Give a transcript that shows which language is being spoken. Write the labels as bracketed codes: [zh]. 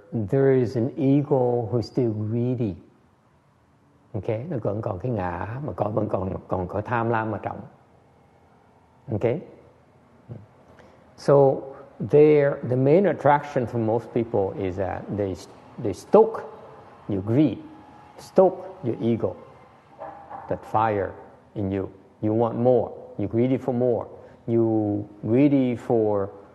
[en] There is an ego who's still greedy. Okay? [vi] Nó vẫn còn cái ngã mà vẫn còn có tham lam ở trong. [en] Okay? So the main attraction for most people is that they stoke your greed, stoke your ego, that fire in you. You want more. You're greedy for more. You greedy for.